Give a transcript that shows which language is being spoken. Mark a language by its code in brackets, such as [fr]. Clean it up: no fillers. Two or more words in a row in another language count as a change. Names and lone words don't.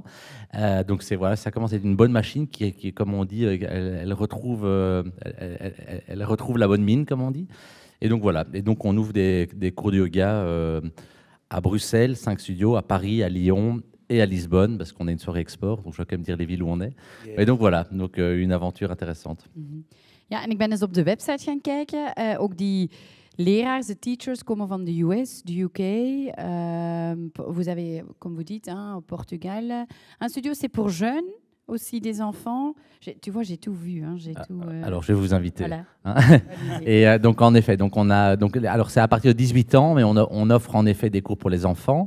[fr] Donc voilà, ça commence à être une bonne machine qui comme on dit, elle retrouve la bonne mine, comme on dit. Et donc voilà, et donc on ouvre des cours de yoga à Bruxelles, 5 studios, à Paris, à Lyon et à Lisbonne, parce qu'on a une soirée export, donc je dois quand même dire les villes où on est. Yeah. Et donc voilà, donc, une aventure intéressante. [nl] Ja, en ik ben eens op de website gaan kijken. Ook die leraars, de teachers komen van de US, de UK. [fr] Vous avez, comme vous dites, hein, au Portugal. Un studio, c'est pour jeunes, aussi des enfants. Tu vois, j'ai tout vu. Hein, Alors, je vais vous inviter. Voilà. Hein. Et donc, en effet, alors c'est à partir de 18 ans, mais on offre en effet des cours pour les enfants.